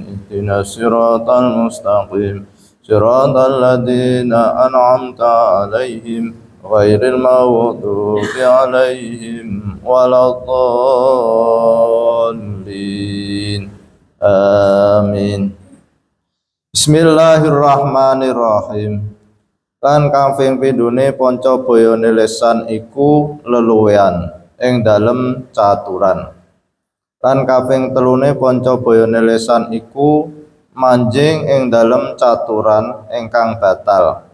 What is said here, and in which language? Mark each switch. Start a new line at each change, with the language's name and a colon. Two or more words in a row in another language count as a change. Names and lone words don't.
Arabic: اهدنا الصراط المستقيم صراط الذين أنعمت عليهم غير المغضوب عليهم ولا الضالين. Amin. Bismillahirrahmanirrahim.
Javanese: Lan kang pindune panca bayane lesan iku leluwean ing dalem caturan. Lan kaping telune panca bayane lesan iku manjing ing dalem caturan ingkang batal.